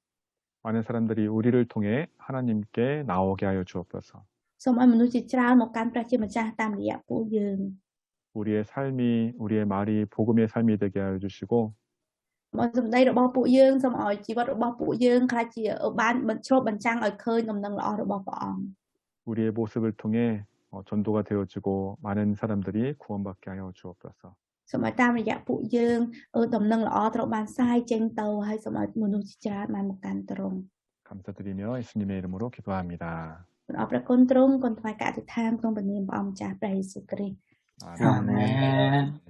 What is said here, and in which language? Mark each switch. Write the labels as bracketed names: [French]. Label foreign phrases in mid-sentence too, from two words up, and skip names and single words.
[Korean] 많은 사람들이 우리를 통해 하나님께 나오게 하여 주옵소서. [Khmer] សូមឲ្យមនុស្សជាច្រើនមកកាន់ព្រះជាម្ចាស់តាមរយៈពួកយើង [Korean] 우리의 삶이, 우리의 말이 복음의 삶이 되게 하여 주시고, [Khmer] មកសម្ដីរបស់ពួកយើងសូមឲ្យជីវិតរបស់ពួកយើងខ្លះជាបានបញ្ឆ្លុះបញ្ចាំងឲ្យឃើញដំណឹងល្អរបស់ព្រះអង្គ [Korean] 우리의 모습을 통해 전도가 되어지고 많은 사람들이 구원받게 하여 주옵소서. [Khmer] សូមឲ្យតាមរយៈពួកយើងដំណឹងល្អត្រូវបានផ្សាយចេញទៅហើយសូមឲ្យមនុស្សជាច្រើនបានមកកាន់ទ្រង់ [Korean] 감사드리며 예수님의 이름으로 기도합니다. [Khmer] សូមអរព្រះគុណទ្រង់គុណថ្វាយការអធិដ្ឋានក្នុងព្រះនាមព្រះអង្គម្ចាស់ព្រះយេស៊ូវគ្រីស្ទ [Korean] 아멘. [English] Amen.